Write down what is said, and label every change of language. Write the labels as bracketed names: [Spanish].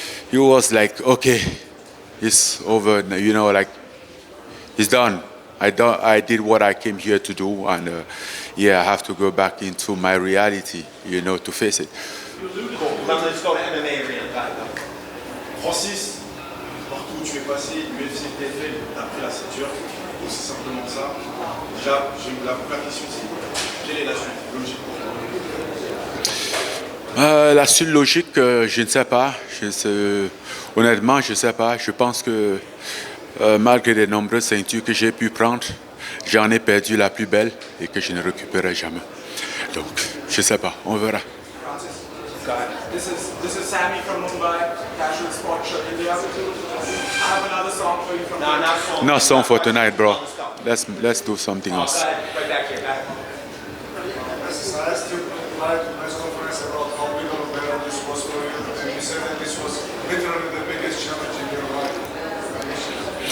[English] He was like, okay, it's over. You know, like it's done. I did what I came here to do, and yeah, I have to go back into my reality, you know, to face it. Cool. Let's go to MMA arena. [French] Francis, partout où tu es passé, l'UFC, TFL, t'as pris la ceinture, aussi simplement ça. Déjà, la première question, c'est quelle est la suite logique pour toi? La suite logique, je ne sais pas. Honnêtement, je ne sais pas. Je pense que malgré les nombreuses ceintures que j'ai pu prendre, j'en ai perdu la plus belle et que je ne récupérerai jamais. Donc, je ne sais pas. On verra. [English] This is Sammy from Mumbai, casual sport show India. I have another song for you from No song for tonight, bro. Let's do something else. Right back here. I asked you press conference about how big of a battle this was for you, and you said that this was literally the biggest challenge in your life.